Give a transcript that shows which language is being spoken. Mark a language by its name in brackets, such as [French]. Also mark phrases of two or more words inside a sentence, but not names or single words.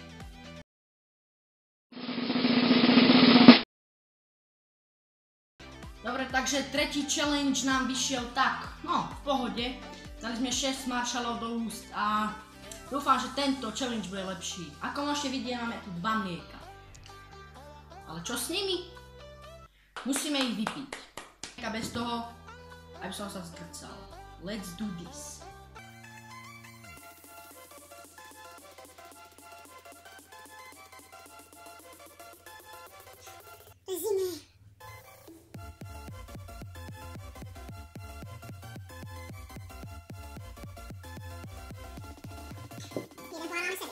[Slovak] Dobre, takže tretí challenge nám vyšiel tak, no v pohode. Dali sme 6 marshallov do úst a dúfam, že tento challenge bude lepší. Ako môžete vidieť, máme tu 2 mlieka. Ale čo s nimi? Musíme ich vypiť. A bez toho, aby som sa zgrcal. [English] Let's do this. [Slovak] Zime. Jeden pohádáme sebe.